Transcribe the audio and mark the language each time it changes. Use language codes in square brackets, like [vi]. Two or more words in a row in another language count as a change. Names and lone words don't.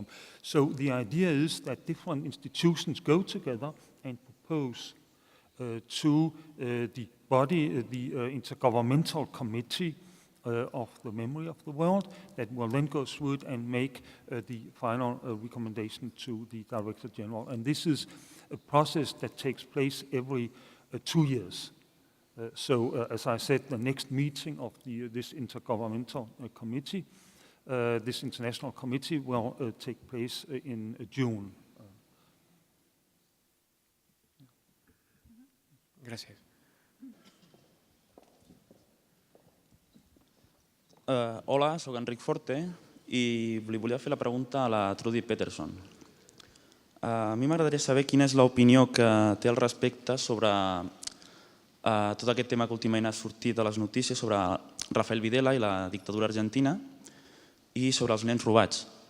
[en] So the idea is that different institutions go together and propose to the body, the Intergovernmental Committee of the Memory of the World, that will then go through it and make the final recommendation to the Director General. And this is a process that takes place every 2 years. As I said, the next meeting of this Intergovernmental Committee, this international committee, will take place in June. [ca] Gràcies. Hola, soc Enric Forte i li volia fer la pregunta a la Trudy Peterson. A mi m'agradaria saber quina és l'opinió que té al respecte sobre tot aquest tema que últimament ha sortit a les notícies sobre Rafael Videla i la dictadura argentina i sobre els nens robats.